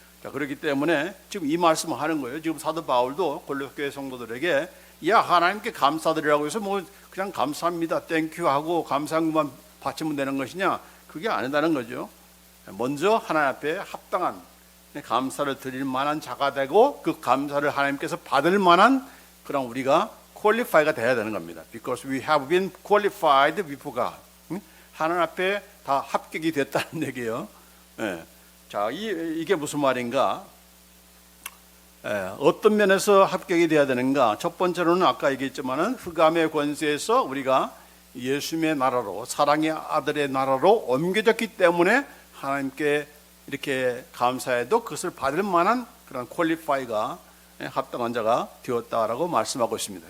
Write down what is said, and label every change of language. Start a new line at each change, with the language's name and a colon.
Korean: 자, 그렇기 때문에 지금 이 말씀을 하는 거예요. 지금 사도 바울도 골로새 교회 성도들에게 야, 하나님께 감사드리라고 해서 뭐 그냥 감사합니다, 땡큐 하고 감사한 것만 바치면 되는 것이냐? 그게 아니다는 거죠. 먼저 하나님 앞에 합당한 감사를 드릴 만한 자가 되고 그 감사를 하나님께서 받을 만한 그런 우리가 qualify가 돼야 되는 겁니다.
English: Because we have been qualified before God.
Korean: 하나님 앞에 다 합격이 됐다는 얘기예요. 예. 자, 이게 무슨 말인가? 어떤 면에서 합격이 돼야 되는가? 첫 번째로는 아까 얘기했지만은 흑암의 권세에서 우리가 예수님의 나라로, 사랑의 아들의 나라로 옮겨졌기 때문에 하나님께 이렇게 감사해도 그것을 받을 만한 그런 퀄리파이가, 합당한 자가 되었다라고 말씀하고 있습니다.